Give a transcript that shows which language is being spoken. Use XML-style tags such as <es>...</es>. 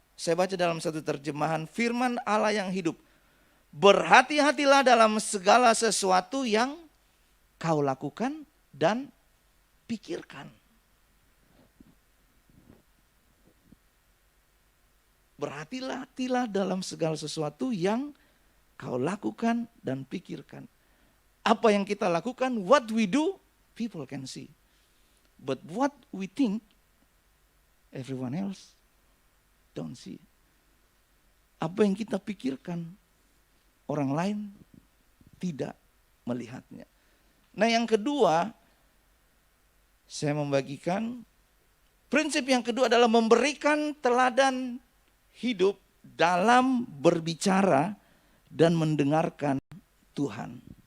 <id>Saya baca dalam satu terjemahan, firman Allah yang hidup. Berhati-hatilah dalam segala sesuatu yang kau lakukan dan pikirkan. Berhati-hatilah dalam segala sesuatu yang kau lakukan dan pikirkan. Apa yang kita lakukan,</id> <en>what we do, people can see. But what we think, everyone else don't see.</en> <id>Apa yang kita pikirkan, orang lain tidak melihatnya. Nah, yang kedua, saya membagikan prinsip yang kedua adalah memberikan teladan hidup dalam berbicara dan mendengarkan Tuhan.</id>